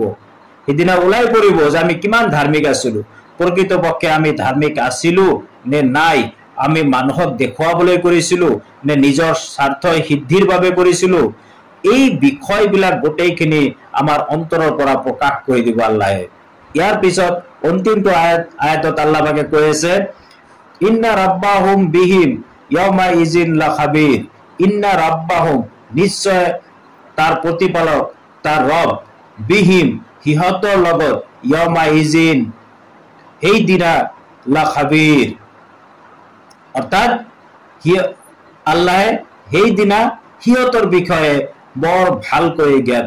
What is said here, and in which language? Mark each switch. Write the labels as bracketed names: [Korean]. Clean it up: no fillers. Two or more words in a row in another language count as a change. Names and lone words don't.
[Assamese] সিদিনা ওলাই পৰিব যে আমি কিমান ধাৰ্মিক আছিলো, প্ৰকৃতপক্ষে আমি ধাৰ্মিক আছিলো নে নাই, আমি মানুহক দেখুৱাবলৈ কৰিছিলো নে নিজৰ স্বাৰ্থ সিদ্ধিৰ বাবে কৰিছিলো, এই বিষয়বিলাক গোটেইখিনি আমাৰ অন্তৰৰ পৰা প্ৰকাশ কৰি দিব আল্লাহে। ইয়াৰ পিছত অন্তিমটো আয়াতত আল্লাহ পাকে কৈ আছে [Arabic] إن ربهم بهم يومئذ لخبير، إن ربهم, [Assamese] নিশ্চয় তাৰ প্ৰতিপালক, তাৰ ৰব, বিহিম, সিহঁতৰ লগত, [Arabic] يومئذ, [Assamese] সেইদিনা, লাখাবিৰ, অৰ্থাৎ আল্লাহে সেইদিনা সিহঁতৰ বিষয়ে বৰ ভালকৈ জ্ঞাত।